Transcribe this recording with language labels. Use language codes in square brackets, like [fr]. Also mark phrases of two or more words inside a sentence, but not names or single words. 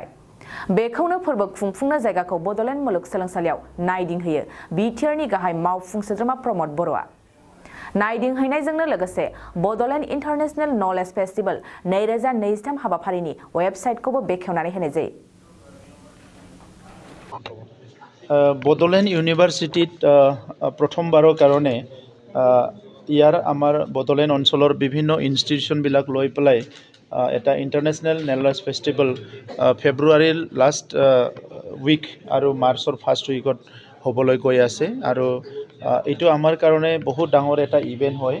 [brx] बेखौनो फोरबो खुंफुंनो जायगाखौ बड'लेण्ड मुलुग सोलोंसालियाव नायदिंहोयो बिटिआरनि गाहाय मावफुं सोद्रोमा प्रमद बर'आ। नायदिंहैनायजोंनो लोगोसे बड'लेण्ड इन्टारनेशनेल नलेज फेस्टिवल 2023 हाबाफारिनि वेबसाइटखौबो बेखेवनानै होनाय जायो। [as] बड'लेण्ड इउनिभार्सिटीत प्रथमबाৰৰ কাৰণে ইয়াৰ আমাৰ বড়োলেণ্ড অঞ্চলৰ বিভিন্ন ইনষ্টিটিউশ্যনবিলাক লৈ পেলাই এটা ইণ্টাৰনেশ্যনেল নলেজ ফেষ্টিভেল ফেব্ৰুৱাৰীৰ [en] last week [as] আৰু মাৰ্চৰ [en] first weekত [as] হ'বলৈ গৈ আছে আৰু এইটো আমাৰ কাৰণে বহুত ডাঙৰ এটা ইভেণ্ট হয়।